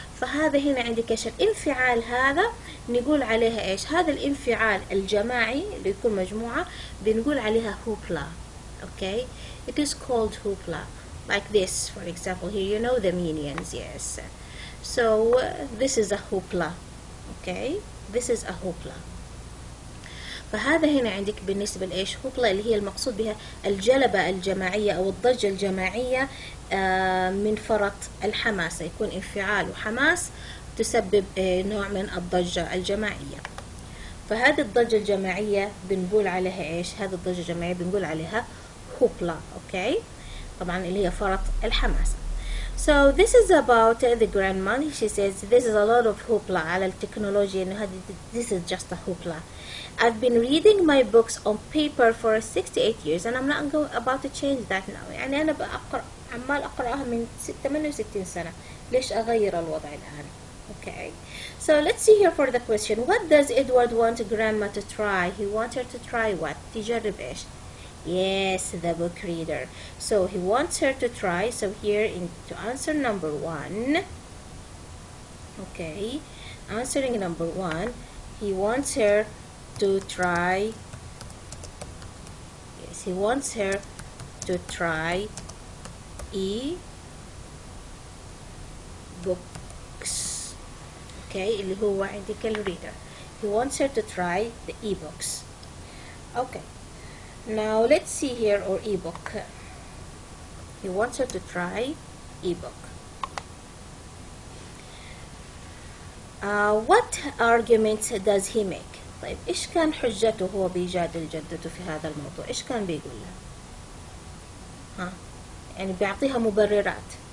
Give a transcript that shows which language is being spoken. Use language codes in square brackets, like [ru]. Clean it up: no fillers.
[ar] فهذا هنا عندك ايش الانفعال هذا نقول عليها ايش؟ هذا الانفعال الجماعي اللي يكون مجموعة بنقول عليها hoopla. [en] Okay, it is called hoopla, like this for example here, you know the minions, yes. So this is a hoopla. Okay, this is a hoopla. [ar] فهذا هنا عندك بالنسبة لإيش هوبلا اللي هي المقصود بها الجلبة الجماعية أو الضجة الجماعية من فرط الحماس، يكون انفعال وحماس تسبب نوع من الضجة الجماعية. فهذه الضجة الجماعية بنقول عليها إيش؟ هذه الضجة الجماعية بنقول عليها هوبلا. أوكي، طبعا اللي هي فرط الحماس. [en] So this is about the grandma. She says this is a lot of hoopla [ar] على التكنولوجيا إنه [en] this is just a hoopla. I've been reading my books on paper for 68 years and I'm not about to change that now. [ar] يعني أنا عمال أقرأها من 68 سنة، ليش أغير الوضع الآن؟ Okay. [en] So let's see here for the question. What does Edward want grandma to try? He wants her to try what? [ar] تجرب إيش؟ [en] Yes, the book reader. So he wants her to try. So here to answer number 1. Okay. Answering number 1, he wants her to try. Yes, he wants her to try e-books. [ar] Okay, اللي هو عندك الريدر. [en] He wants her to try the e-books. Okay. Now let's see here or ebook. He wants her to try ebook. What arguments does he make? [ar] طيب إيش كان حجته هو بيجادل جدته في هذا الموضوع؟ إيش كان بيقول لها؟ يعني بيعطيها مبررات.